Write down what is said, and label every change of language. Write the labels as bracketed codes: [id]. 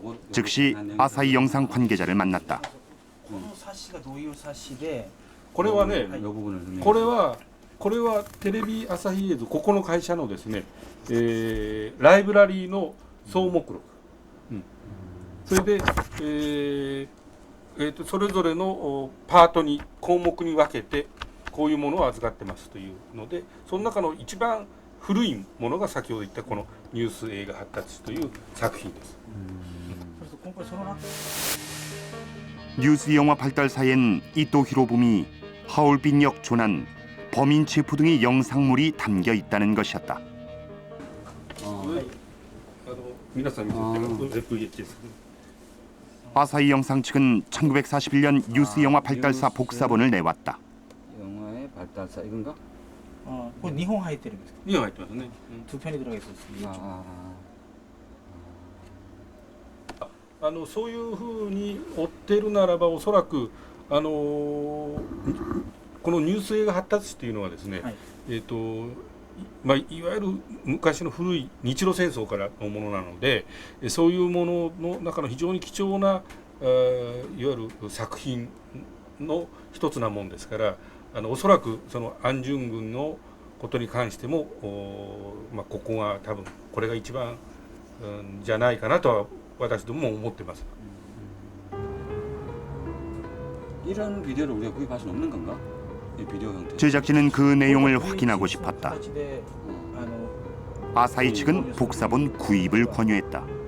[ko] 즉시 아사히 영상 관계자를 만났다. [ja] この冊子がどういう冊子で、これはね、はいこれはテレビ朝日映像、ここの会社のですね、ライブラリーの総目録、それで、それぞれのパートに項目に分けてこういうものを預かってますというので、その中の一番古いものが先ほど言ったこのニュース映画発達という作品です。 [ko] 뉴스 영화 발달사엔 이토 히로부미, 하울빈역 조난, 범인 체포 등의 영상물이 담겨 있다는 것이었다. [ja] 皆さん見てる VHS。 [ko] 아사히 영상 측은 1941년 뉴스 영화 발달사 복사본을 내왔다. 영화의 발달사 이건가? [ja] これ2本入ってるんですか。 2本入ってますね。 [ko] 2편이 들어가 있었어요. [ja] そういうふうに追ってるならばおそらくこのニュース映画発達史というのはですね、はい、いわゆる昔の古い日露戦争からのものなので、そういうものの中の非常に貴重ないわゆる作品の一つなもんですから、おそらくその安順軍のことに関してもここが多分これが一番じゃないかなとは私どもも思ってます。 [ko] 이런 비디오를 우리가 구입할 수는 없는 건가? 이 비디오 형태. 제작진은 그 내용을 확인하고 싶었다. 아사히 측은 복사본 구입을 권유했다.